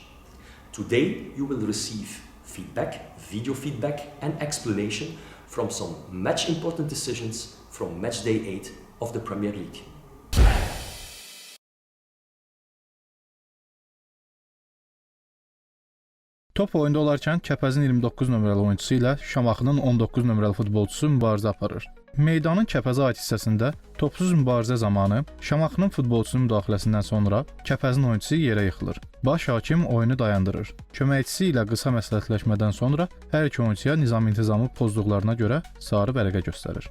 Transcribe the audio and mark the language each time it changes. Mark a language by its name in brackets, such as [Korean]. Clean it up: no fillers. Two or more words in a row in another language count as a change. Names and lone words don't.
[English] Today, you will receive feedback, video feedback and explanation from some match important decisions from match day 8 of the Premier League. [Azerbaijani] Top oyunda olarkən Kəpəzin 29 nömrəli oyunçusu ilə Şamaxının 19 nömrəli futbolçusu mübarizə aparır. Meydanın Kəpəzə aid hissəsində topsuz mübarizə zamanı Şamaxının futbolçusunun müdaxiləsindən sonra Kəpəzin oyunçusu yerə yıxılır. Baş hakim oyunu dayandırır. Köməkçisi ilə qısa məsləhətləşmədən sonra hər iki oyunçuya nizam-intizamı pozduqlarına görə sarı vərəqə göstərir.